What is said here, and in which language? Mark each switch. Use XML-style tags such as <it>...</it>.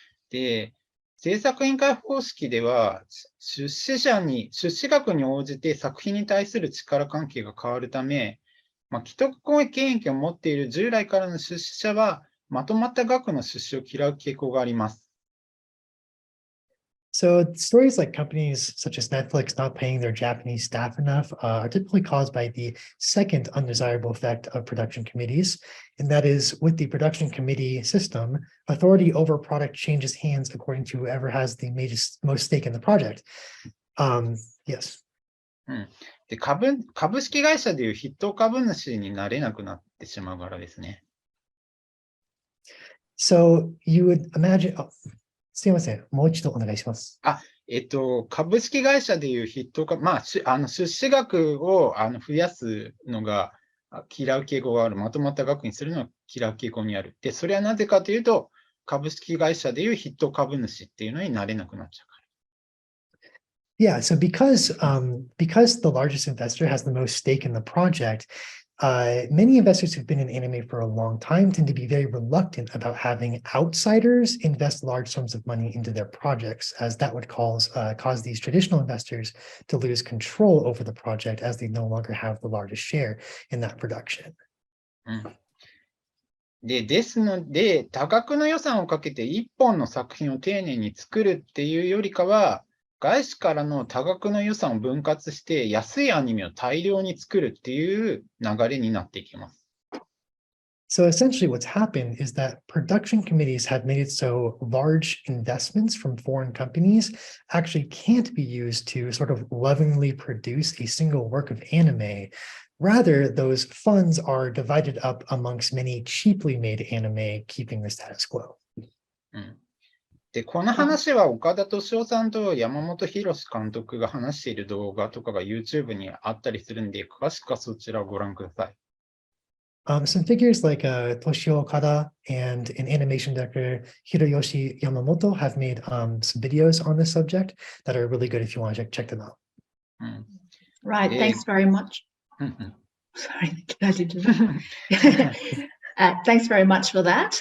<ja>で、制作委員会方式では、出資額に応じて作品に対する力関係が変わるため、既得権益を持っている従来からの出資者は、まとまった額の出資を嫌う傾向があります。</ja> <en>So stories like companies such as Netflix not paying their Japanese staff enough are typically caused by the second undesirable effect of production committees, and that is with the production committee system, authority over product changes hands according to whoever has the most stake in the project. Yes.</en> <ja>で、株式会社でいう筆頭株主になれなくなってしまうからですね。</ja> <en>So you would imagine,</en> <ja>すいません、もう一度お願いします。株式会社でいう筆頭株、出資額を増やすのが嫌う傾向がある、まとまった額にするのを嫌う傾向にある。で、それはなぜかというと、株式会社でいう筆頭株主っていうのになれなくなっちゃうから。</ja> <en>Yeah, so because the largest investor has the most stake in the project, many investors who've been in anime for a long time tend to be very reluctant about having outsiders invest large sums of money into their projects, as that would cause these traditional investors to lose control over the project as they no longer have the largest share in that production.</en> <ja>ですので、多額の予算をかけて1本の作品を丁寧に作るっていうよりかは、外資からの多額の予算を分割して、安いアニメを大量に作るっていう流れになっていきます。</ja> <en>So essentially what's happened is that production committees have made it so large investments from foreign companies actually can't be used to sort of lovingly produce a single work of anime. Rather, those funds are divided up amongst many cheaply made anime, keeping the status quo.</en> <ja>で、この話は岡田敏夫さんと山本博監督が話している動画とかが YouTube にあったりするんで、詳しくはそちらをご覧ください。</ja> <en>Some figures like Toshio Okada and an animation director, Hiroyoshi Yamamoto, have made some videos on this subject that are really good if you want to check them out. Right, thanks very much. Sorry, thanks very much for that.</en>